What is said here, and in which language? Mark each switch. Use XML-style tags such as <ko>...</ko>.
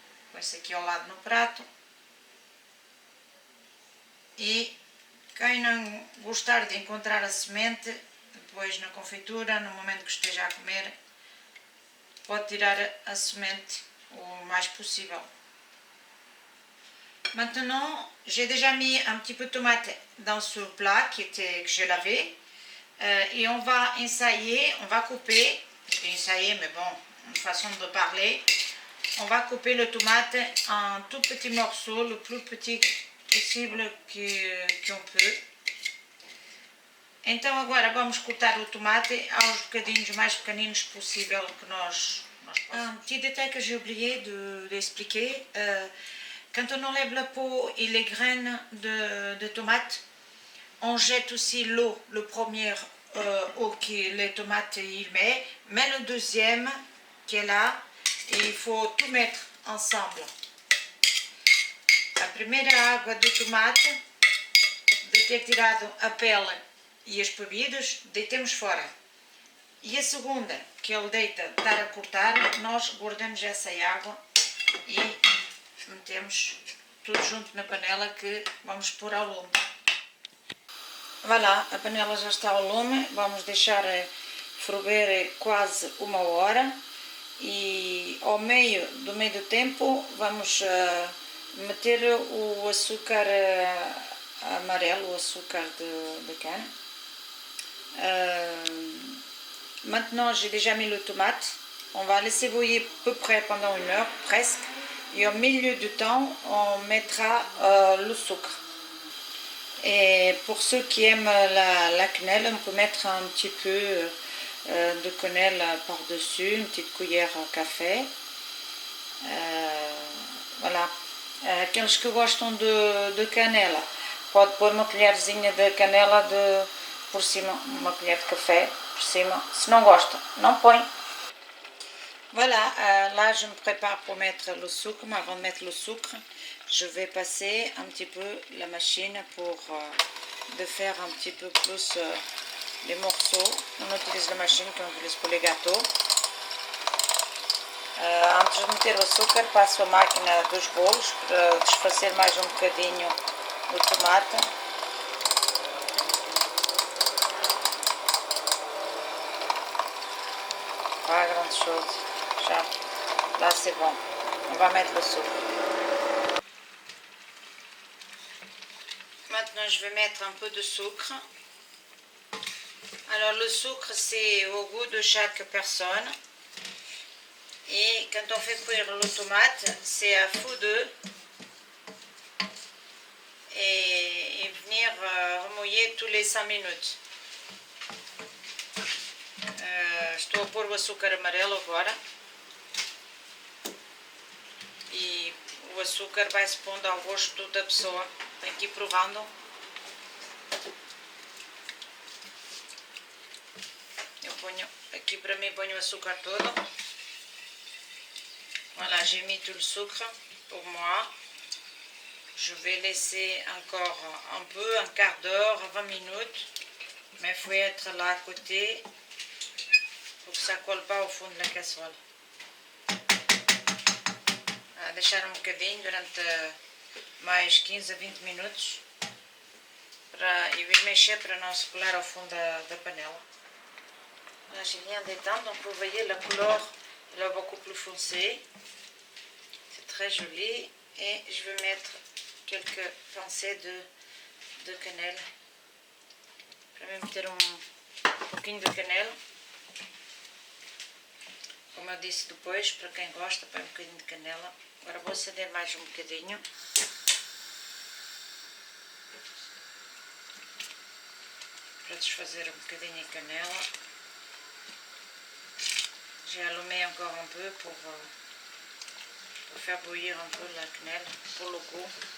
<pt>Põe-se aqui ao lado no prato. E quem não gostar de encontrar a semente, depois na confitura, no momento que esteja a comer, pode tirar a semente o mais possible.</pt> <fr>Maintenant, j'ai déjà mis un petit peu de tomate dans ce plat que j'ai lavé. Et on va essayer, on va couper, je vais essayer, mais bon, une façon de parler, on va couper le tomate en tout petits morceaux, le plus petit possível qu'on peut.</fr> <pt>Então agora vamos cortar o tomate aos bocadinhos mais pequeninos possível que nós possamos.</pt> <fr>Un petit détail que j'ai oublié d'expliquer, quand on enlève la peau et les graines de tomate, on jette aussi l'eau, le premier eau que les tomates il met, mais le deuxième qui est là, et il faut tout mettre ensemble.</fr> <pt>A primeira água do tomate, de ter tirado a pele e as pebidas, deitamos fora. E a segunda, que ele deita estar a cortar, nós guardamos essa água e metemos tudo junto na panela que vamos pôr ao lume. Voilà, a panela já está ao lume, vamos deixar ferver quase 1 hora e ao meio do tempo vamos meter o açúcar amarelo, o açúcar de canne.</pt> <fr>Maintenant j'ai déjà mis le tomate, on va laisser bouillir à peu près pendant 1 heure presque Et au milieu du temps, on mettra le sucre. Et pour ceux qui aiment la quenelle, on peut mettre un petit peu de quenelle par-dessus, une petite cuillère à café. Voilà.</fr> <pt>Aqueles que gostam de canela, pode pôr uma colherzinha de canela por cima, uma colher de café por cima. Se não gosta, não põe.</pt> <fr>Voilà, là je me prépare pour mettre le sucre, mais avant de mettre le sucre, je vais passer un petit peu la machine pour de faire un petit peu plus les morceaux. On utilise la machine qu'on utilise pour les gâteaux.</fr> <pt>Antes de meter o açúcar, passo a máquina dos bolos para desfazer mais um bocadinho do tomate.</pt> <fr>Pas grande chose. Já. Là c'est bon. On va mettre le sucre. Maintenant je vais mettre un peu de sucre. Alors le sucre c'est au goût de chaque personne. Et quand on fait cuire le tomate, c'est à feu doux et venir remouiller tous les 5 minutes.</fr> <pt>Estou a pôr o açúcar amarelo agora. E o açúcar vai se pondo ao gosto da pessoa. Tem que ir provando. Eu ponho, aqui para mim ponho o açúcar todo.</pt> <fr>Voilà, j'ai mis tout le sucre pour moi. Je vais laisser encore un peu, un quart d'heure, 20 minutes. Mais il faut être là à côté pour que ça ne colle pas au fond de la casserole.</fr> <pt>Deixar um bocadinho durante mais 15 a 20 minutos. E vir mexer para não se colar ao fundo da panela.</pt> <fr>Là, j'ai bien détendu, donc vous voyez la couleur elle est beaucoup plus foncée. C'est très joli. Et je vais mettre quelques pincées de cannelle.</fr> <pt>Para meter pouquinho de canela. Como eu disse depois, para quem gosta, põe um bocadinho de canela. Agora vou acender mais um bocadinho. Para desfazer um bocadinho a canela.</pt> <fr>J'ai allumé encore un peu pour faire bouillir un peu la quenelle pour le goût.</fr>